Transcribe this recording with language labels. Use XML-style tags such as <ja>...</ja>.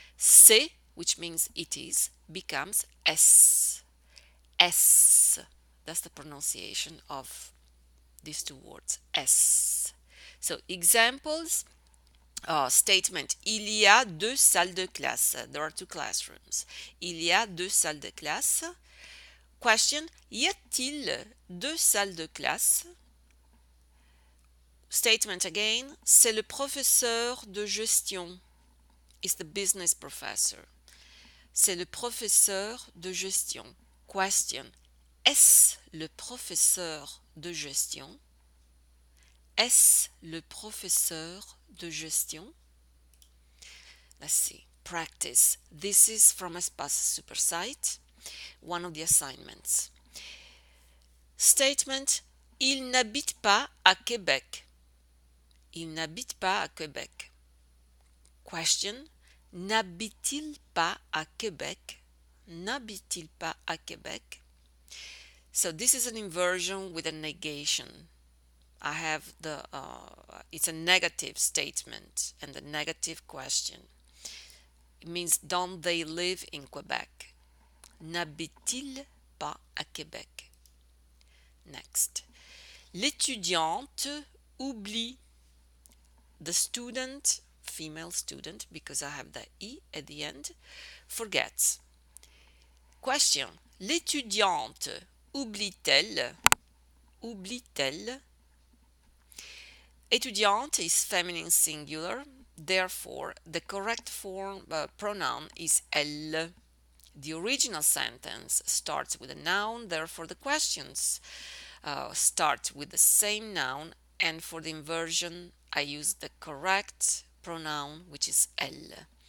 <en>C'est, which means it is, becomes est. Est, that's the pronunciation of these two words, est. So examples. Statement.</en> <fr>Il y a deux salles de classe.</fr> <en>There are two classrooms.</en> <fr>Il y a deux salles de classe.</fr> <en>Question.</en> <fr>Y a-t-il deux salles de classe?</fr> <en>Statement again.</en> <fr>C'est le professeur de gestion.</fr> <en>It's the business professor.</en> <fr>C'est le professeur de gestion.</fr> <en>Question.</en> <fr>Est-ce le professeur de gestion? Est-ce le professeur de gestion?</fr> <en>Let's see. Practice. This is from Espace Supersite, one of the assignments. Statement.</en> <fr>Il n'habite pas à Québec. Il n'habite pas à Québec.</fr> <en>Question.</en> <fr>N'habite-t-il pas à Québec? N'habite-t-il pas à Québec?</fr> <en>So this is an inversion with a negation. I have it's a negative statement and the negative question. It means don't they live in Quebec?</en> <fr>N'habite-t-il pas à Québec?</fr> <en>Next.</en> <fr>L'étudiante oublie.</fr> <en>The student, female student, because I have the E at the end, forgets. Question.</en> <fr>L'étudiante oublie-t-elle? Oublie-t-elle?</fr> <en>Étudiante is feminine singular, therefore the correct form pronoun is elle. The original sentence starts with a noun, therefore the questions start with the same noun, and for the inversion I use the correct pronoun, which is elle.</en>